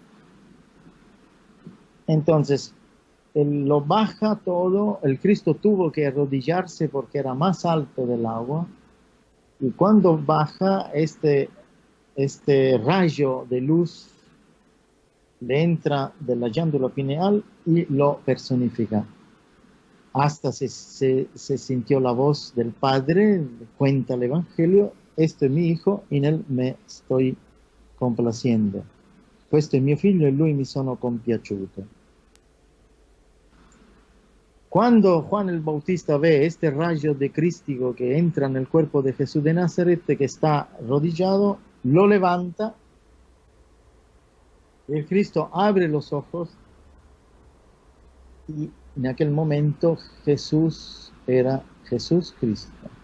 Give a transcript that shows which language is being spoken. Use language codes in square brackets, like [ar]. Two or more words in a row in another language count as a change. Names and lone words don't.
[es] Entonces, él lo baja todo, el Cristo tuvo que arrodillarse porque era más alto del agua, y cuando baja este rayo de luz le entra de la glándula pineal y lo personifica. Hasta se sintió la voz del Padre, cuenta el Evangelio, este es mi Hijo, in él me estoy complaciendo. [it] Questo è mio figlio e lui mi sono compiaciuto. [es] Cuando Juan el Bautista ve este rayo de Cristo que entra en el cuerpo de Jesús de Nazaret, que está arrodillado, lo levanta, y el Cristo abre los ojos, y en aquel momento Jesús era Jesús Cristo.